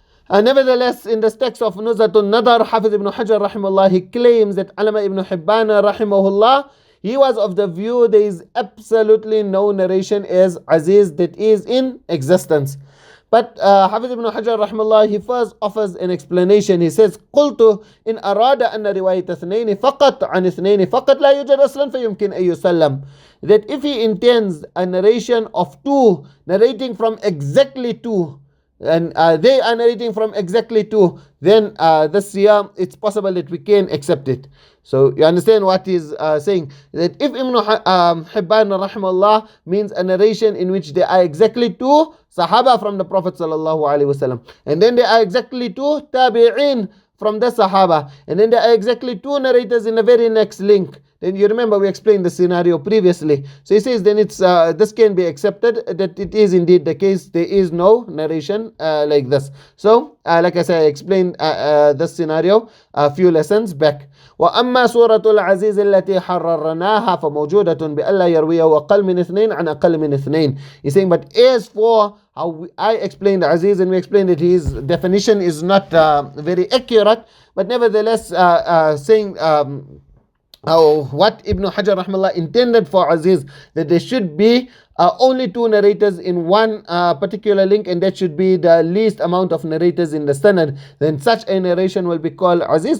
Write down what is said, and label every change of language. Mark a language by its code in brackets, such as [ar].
[en] Nevertheless, in the text of Nuzha an-Naḍar, Hafiz ibn Hajar rahimahullah, he claims that Alama ibn Hibbān rahimahullah, he was of the view there is absolutely no narration as Azīz that is in existence. But Hafiz ibn Hajar rahimahullah, he first offers an explanation. He says, [ar] قلت إن أراد أن رواية اثنين فقط عن اثنين فقط لا يوجد أصلا فيمكن أن يسلم. [en] That if he intends a narration of two, narrating from exactly two, and they are narrating from exactly two, then this year it's possible that we can accept it. So you understand what he's saying, that if Ibn Hibbān rahimahullah means a narration in which there are exactly two Sahaba from the Prophet sallallahu alaihi wasallam, and then there are exactly two Tabi'in from the Sahaba, and then there are exactly two narrators in the very next link, then you remember we explained the scenario previously. So he says then it's this can be accepted, that it is indeed the case, there is no narration like this. So like I said, I explained this scenario a few lessons back. [ar] وأما سورة العزيز التي حررناها فموجودة بألا يروي وأقل من اثنين عن أقل من اثنين. [en] He's saying, but as for how I explained Azīz, and we explained that his definition is not very accurate, but nevertheless saying what Ibn Hajar rahimahullah intended for Azīz, that there should be only two narrators in one particular link, and that should be the least amount of narrators in the sanad, then such a narration will be called Azīz.